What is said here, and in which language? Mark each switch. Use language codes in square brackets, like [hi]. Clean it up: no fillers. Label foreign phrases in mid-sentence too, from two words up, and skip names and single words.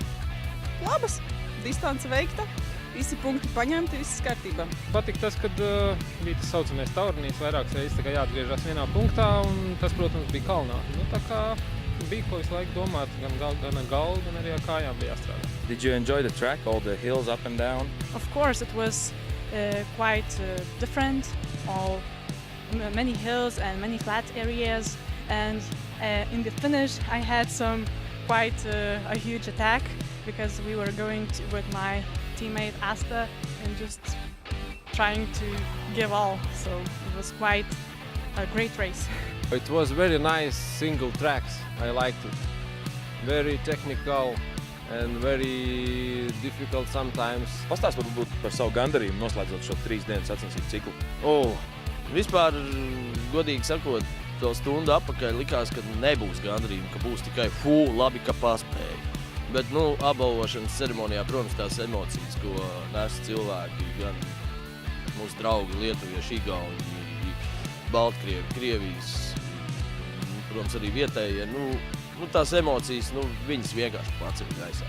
[lv] Labas, distance veikta, visi punkti paņemti, viss kārtībā. Patīk tas, kad bija tas saucamais taurinīs vairākas reizes jāatgriežas vienā punktā, un tas, protams, bija kalnā. Tā kā bija ko visu laiku domāt, gan galvu, gan arī ar kājām bija jāstrādā. [en] Did you enjoy the track, all the hills up and down? Of course, it was quite different, many hills and many flat areas, and in the finish I had quite a huge attack because we were going with my teammate Asta and just trying to give all, so it was quite a great race. It was very nice single tracks. I liked it. Very technical and very difficult sometimes. [lv] Pastāst varbūt par savu gandarījumu noslēdzot šo 3 dienu sacensību ciklu. Vispār, godīgi sakot, to stundu atpakaļ likās, ka nebūs gandarījuma, ka būs tikai labi, ka paspēja. Bet, apbalvošanas ceremonijā, protams, tās emocijas, ko nes cilvēki, gan mūsu draugi, lietuvieši, igauni, Baltkrievi, Krievijas, protams, arī vietējie, tās emocijas, viņas vienkārši paceļ gaisā.